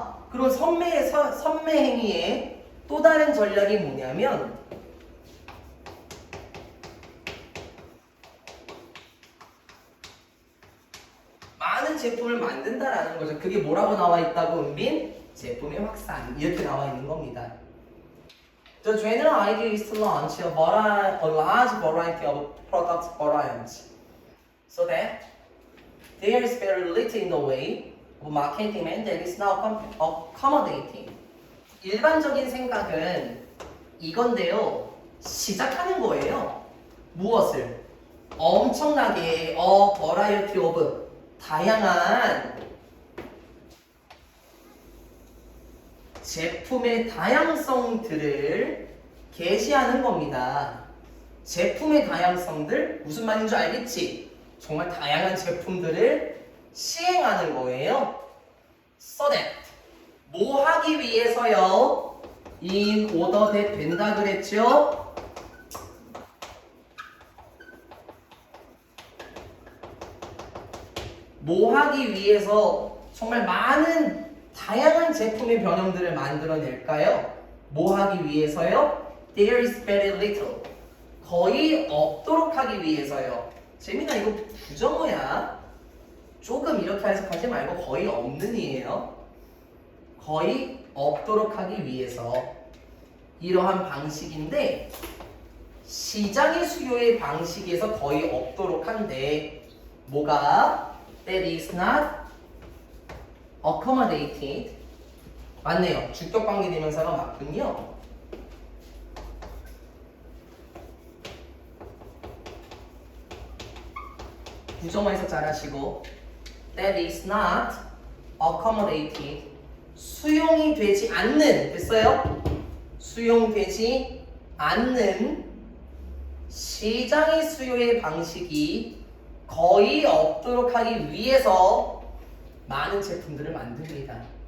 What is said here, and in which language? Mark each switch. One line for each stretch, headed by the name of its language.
Korean: 그럼 선매 행위의 또 다른 전략이 뭐냐면 많은 제품을 만든다라는 거죠. 그게 뭐라고 나와 있다고 은빈? 제품의 확산 이렇게 나와 있는 겁니다.
English: The general idea is to launch a large variety of product variants so that there is very little in the way of market demand that is now accommodating.
Korean: 일반적인 생각은 이건데요. 시작하는 거예요. 무엇을? 엄청나게
English: variety of
Korean: 다양한 제품의 다양성들을 게시하는 겁니다. 제품의 다양성들 무슨 말인 줄 알겠지? 정말 다양한 제품들을 시행하는 거예요.
English: So that
Korean: 뭐 하기 위해서요?
English: in order that
Korean: 된다 그랬죠? 뭐 하기 위해서 정말 많은 다양한 제품의 변형들을 만들어낼까요? 뭐 하기 위해서요?
English: There is very little.
Korean: 거의 없도록 하기 위해서요. 재민아 이거 부정어야. 조금 이렇게 해석하지 말고 거의 없는 이에요. 거의 없도록 하기 위해서 이러한 방식인데 시장의 수요의 방식에서 거의 없도록 한데 뭐가?
English: That is not accommodated.
Korean: 맞네요. 주격관계 대명사가 맞군요. 부정어에서 잘하시고
English: That is not accommodated.
Korean: 수용이 되지 않는 됐어요? 수용되지 않는 시장의 수요의 방식이 거의 없도록 하기 위해서 많은 제품들을 만듭니다.